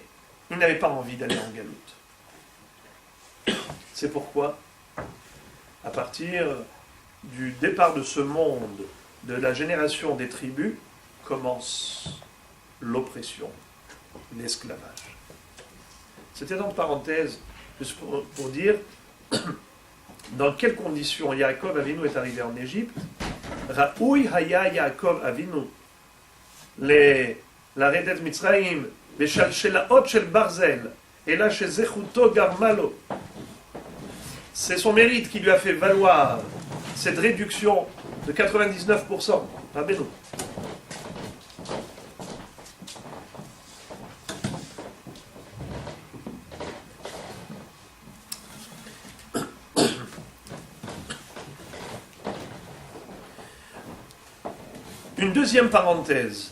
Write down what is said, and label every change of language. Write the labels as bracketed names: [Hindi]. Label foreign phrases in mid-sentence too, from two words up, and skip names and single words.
[French] Ils n'avaient pas envie d'aller en galoute. C'est pourquoi, à partir du départ de ce monde, de la génération des tribus, commence l'oppression, l'esclavage. C'était entre parenthèses, juste pour dire dans quelles conditions Yaakov Avinu est arrivé en Égypte. [Hebrew] ראוי היה יעקב אבינו לרדת מצרים בשלשלאות של ברזל, אלא שזכותו גרמה לו. [French] C'est son mérite qui lui a fait valoir cette réduction de 99%. Rabbeinu. Une deuxième parenthèse.